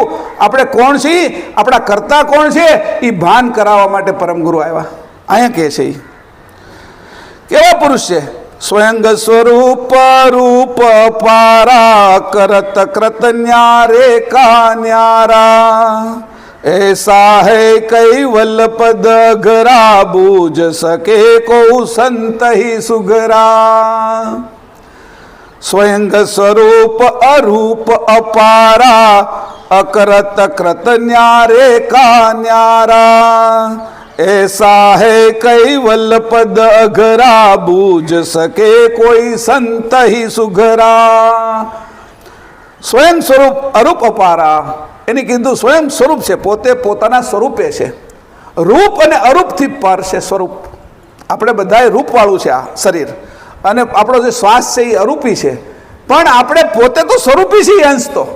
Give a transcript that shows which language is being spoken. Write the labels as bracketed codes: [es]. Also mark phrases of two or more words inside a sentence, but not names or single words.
[gu] આપણે કોણ છીએ, આપણા કરતા કોણ છે, એ ભાન કરાવવા માટે પરમગુરુ આવ્યા. અહીંયા કહે છે કેવા પુરુષ છે? [hi] स्वयं स्वरूप रूप पारा, करत कृत न्यारे का न्यारा. ऐसा है कैवल पद घरा, बूझ सके को संत ही सुघरा. स्वयं स्वरूप अरूप अपारा, अकरत कृत न्यारे का न्यारा, ऐसा है कैवल पद अघरा, बूझ सके कोई संत ही सुघरा। स्वयं स्वरूप अरूप अपारा, [gu] એને કીધું સ્વયં સ્વરૂપ છે, પોતે પોતાના સ્વરૂપે છે. રૂપ અને અરૂપથી પર છે સ્વરૂપ. આપણે બધાએ રૂપવાળું છે આ શરીર, અને આપણો જે શ્વાસ છે એ અરૂપી છે, પણ આપણે પોતે તો સ્વરૂપી છીએ અંશ તો.